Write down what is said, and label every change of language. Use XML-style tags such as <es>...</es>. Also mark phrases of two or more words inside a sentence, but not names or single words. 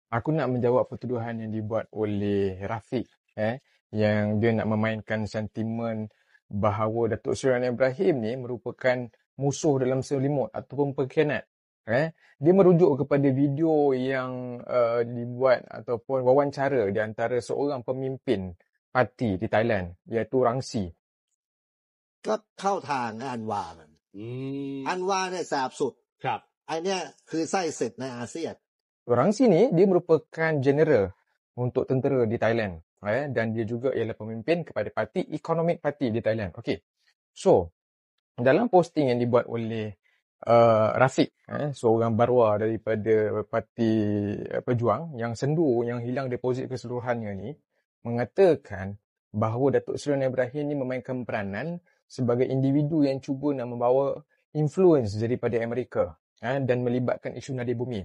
<ms>Aku nak menjawab pertuduhan yang dibuat oleh Rafiq yang dia nak memainkan sentimen bahawa Datuk Seri Anwar Ibrahim ni merupakan musuh dalam selimut ataupun pengkhianat. Dia merujuk kepada video yang dibuat ataupun wawancara di antara seorang pemimpin parti di Thailand iaitu Rang Si.</ms> <th>ก็เข้าทางอันวามัน อันวาเนี่ยแสบสุด ครับ ไอเนี่ยคือไส้ศึกในอาเซียน</th> <ms>Rang Si ni dia merupakan general untuk tentera di Thailand dan dia juga ialah pemimpin kepada parti Economic Party di Thailand. Okey. So, dalam posting yang dibuat oleh Rafiq, seorang barua daripada Parti Pejuang yang sendu, yang hilang deposit keseluruhannya ni, mengatakan bahawa Datuk Seri Anwar Ibrahim ni memainkan peranan sebagai individu yang cuba nak membawa influence daripada Amerika dan melibatkan isu nadi bumi.</ms>